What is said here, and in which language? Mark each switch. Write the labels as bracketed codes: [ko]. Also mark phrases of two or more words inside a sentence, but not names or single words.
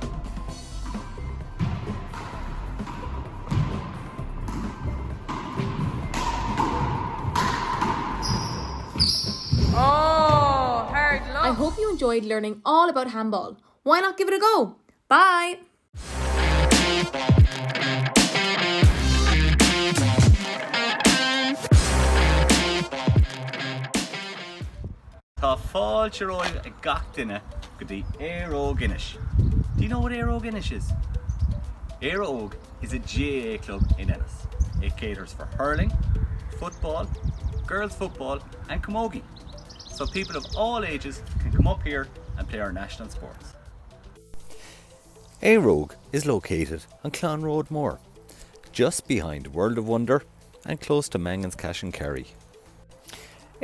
[en] Oh, hard luck. I hope you enjoyed learning all about handball. Why not give it a go? Bye! [ga] Tá fáilte roiil a gach duine go dtí Éire Óg GAA. [en] Do you know what Éire Óg GAA is? Éire Óg is a GAA club in Ennis. It caters for hurling, football, girls football and camogie. So people of all ages can come up here and play our national sports. Éire Óg is located on Clon Road Moor, just behind World of Wonder and close to Mangan's Cash and Kerry.